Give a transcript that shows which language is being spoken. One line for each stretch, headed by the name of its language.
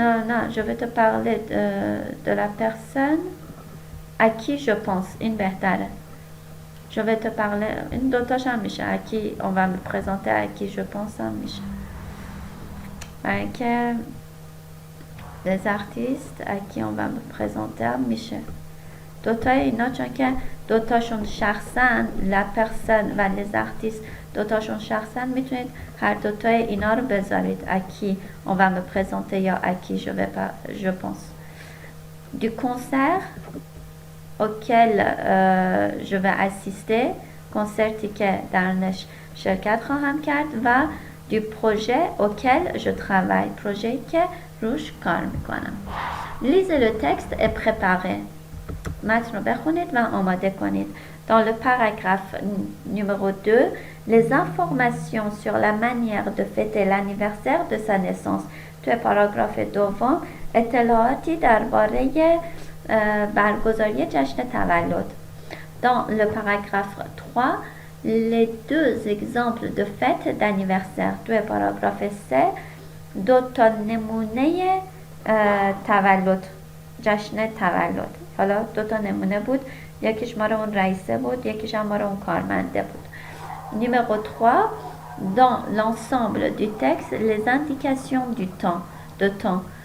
French: نه je vais te parler de la personne à qui je pense،
Persian: این بهتره.
French: je vais te parler،
Persian: این دوتاش هم میشه.
French: à qui on va me présenter، à qui je pense
Persian: هم میشه. برای که
French: les artistes à qui on va me présenter هم میشه.
Persian: دوتای اینا چون که دوتاشون شخصن،
French: la personne
Persian: و
French: les artistes
Persian: دوتاشون شخصن، میتونید هر دوتای اینا رو بذارید.
French: à qui on va me présenter یا à qui je pense. du concert auquel je vais assister،
Persian: کنسرتی که درنش شرکت خواهم کرد. و
French: du projet auquel je travaille،
Persian: پروژه‌ای که روش کار میکنم.
French: lisez le texte et préparez،
Persian: متن رو بخونید و آماده کنید.
French: dans le paragraphe numéro 2، les informations sur la manière de fêter l'anniversaire de sa naissance،
Persian: توی پاراگراف دوم اطلاعاتی درباره برگزاری جشن تولد.
French: dans le paragraphe 3، les deux exemples de fête d'anniversaire،
Persian: توی پاراگراف 3 دو تا نمونه تولد، جشن تولد. حالا دو تا نمونه بود، یکیش مال اون رئیسه بود، یکیش هم مال اون کارمنده بود.
French: numéro 3، dans l'ensemble du texte les indications du temps، de temps.